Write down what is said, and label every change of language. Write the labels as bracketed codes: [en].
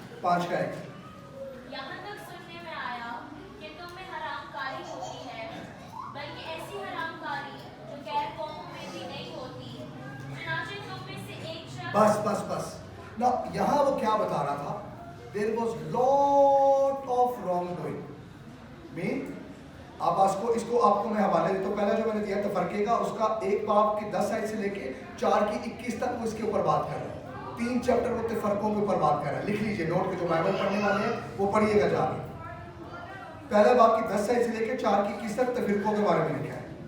[hi] 5 का 1 यहाँ तक सुनने में आया कि तुम में हरामकारी होती है, बल्कि ऐसी हरामकारी जो गैर कौमों में भी नहीं होती। चुनांचे तुम में से एक शख्स बस ना, यहाँ वो क्या बता रहा था? [en] There was lot of wrongdoing. [hi] Mean अब इसको आपको मैं हवाले देता हूँ। पहला जो मैंने दिया तफरके का, उसका 1 बाब की 10 आयत से लेके 4 की 21 तक वो इसके ऊपर बात कर रहा है। 3 चैप्टर वो तफरकों के ऊपर बात कर रहा है। लिख लीजिए नोट के, जो बाइबल पढ़ने वाले हैं वो पढ़िएगा जाके। पहले बाब की 10 आयत से लेके 4 की 21 तक तफरकों के बारे में लिखा है।